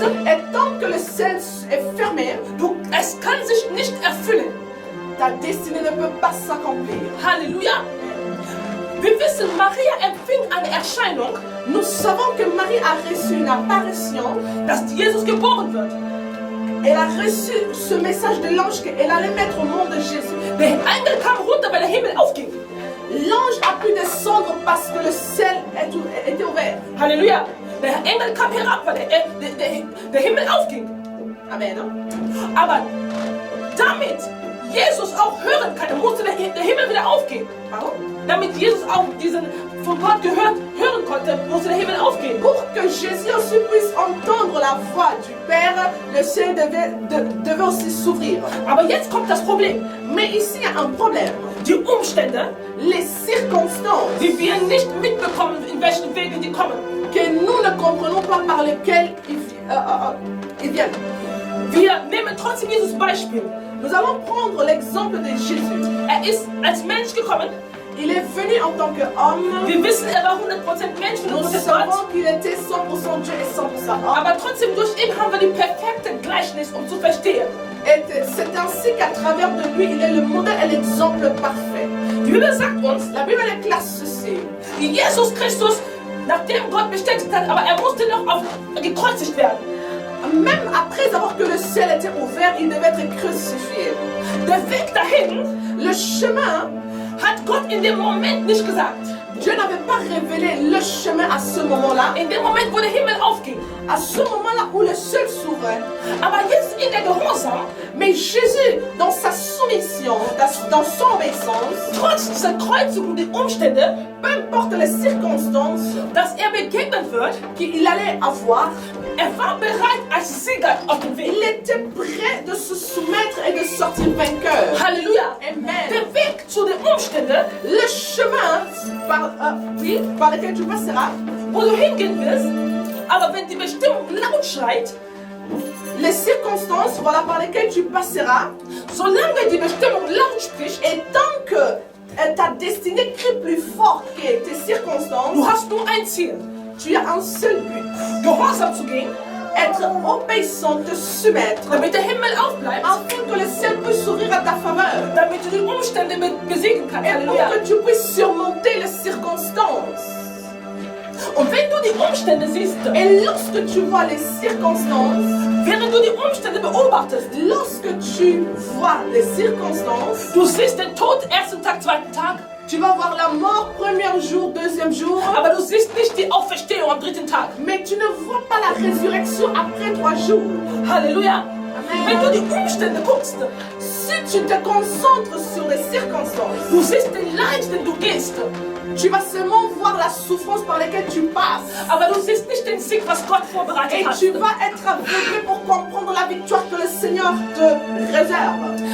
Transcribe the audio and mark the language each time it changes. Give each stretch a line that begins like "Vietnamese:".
French: Et tant que le ciel est fermé,
German: es kann sich nicht erfüllen.
French: ta destinée ne peut pas s'accomplir. Halleluja.
German: Wir wissen, Maria empfing eine Erscheinung,
French: Nous savons que Marie a reçu une apparition.
German: dass Jesus geboren wird.
French: Elle a reçu ce message de l'ange qu'elle allait mettre au monde de Jésus.
German: Der Engel kam runter, weil der Himmel aufging.
French: L'ange a pu descendre parce que le ciel était ouvert.
German: Halleluja. Der Engel kam herab, weil der Himmel aufging. Amen. Aber damit Jesus auch hören kann, musste der Himmel wieder aufgehen.
French: Pardon?
German: Damit Jesus auch diesen von Gott hören konnte, musste der Himmel aufgehen.
French: Pour que Jésus aussi puisse entendre la voix du Père, le ciel devait aussi s'ouvrir.
German: Aber jetzt kommt das Problem.
French: Mais ici, il y a un problème.
German: Die Umstände,
French: Les circonstances
German: die wir nicht mitbekommen, in welchen Wegen die kommen.
French: que nous ne comprenons pas par lesquelles ils viennent.
German: Wir nehmen trotzdem Jesus Beispiel.
French: Nous allons prendre l'exemple de Jésus.
German: Ist als Mensch gekommen.
French: Il est venu en tant qu'homme.
German: Wir wissen, war 100% Mensch und
French: Nous
German: 100% Gott.
French: savons qu'il était 100% Dieu et 100% homme.
German: Aber trotzdem durch ihn haben wir die perfekte Gleichnis, um zu verstehen.
French: Et c'est ainsi qu'à travers de lui, il est le modèle et l'exemple parfait.
German: Die Bibel sagt uns,
French: La Bible déclare ceci.
German: Jesus Christus, nachdem Gott bestätigt hat, aber musste noch gekreuzigt werden.
French: Même après avoir que le ciel était ouvert, il devait être crucifié.
German: Der Weg dahin
French: Le chemin,
German: hat Gott in dem Moment nicht gesagt.
French: Dieu n'avait pas révélé le chemin à ce moment-là.
German: In dem Moment, wo der Himmel aufging.
French: À ce moment-là où le ciel s'ouvrait.
German: Aber jetzt in der Gehorsam,
French: Mais Jésus, dans sa soumission, dans son obéissance,
German: trotz dieser Kreuzigung, die Umstände,
French: peu importe les circonstances
German: dass begegnet wird,
French: qu'il allait avoir,
German: war bereit als Sieger auf dem Weg.
French: il était prêt de se soumettre et de sortir vainqueur. Halleluja. Amen.
German: Der Weg zu den Umständen,
French: Le chemin par lequel tu passeras,
German: wo du hingehen willst, aber wenn die Bestimmung laut schreit,
French: les circonstances par lesquelles tu passeras,
German: solange die Bestimmung laut spricht,
French: et tant que ta destinée crie plus fort que tes circonstances,
German: du hast nur ein Ziel,
French: tu as un seul but,
German: gehorsam zu gehen,
French: être obéissant, te soumettre,
German: damit der Himmel aufbleibt,
French: afin que le ciel puisse s'ouvrir à ta faveur,
German: damit du die Umstände besiegen kannst.
French: et pour Halleluja. que tu puisses surmonter les circonstances.
German: Und wenn du die Umstände siehst,
French: Et lorsque tu vois les circonstances,
German: während du die Umstände beobachtest,
French: lorsque tu vois les circonstances,
German: du siehst den Tod ersten Tag, zweiten Tag,
French: tu vas voir la mort premier jour, deuxième jour,
German: aber du siehst nicht die Auferstehung am dritten Tag.
French: mais tu ne vois pas la résurrection après 3 jours. Halleluja.
German: Wenn du die Umstände guckst,
French: Si tu te concentres sur les circonstances,
German: du siehst den Leid, den du gehst,
French: tu vas seulement voir la souffrance par laquelle tu passes.
German: aber du siehst nicht den Sieg, was Gott vorbereitet
French: Et
German: hat.
French: tu vas être aveuglé pour comprendre la victoire que le Seigneur te réserve.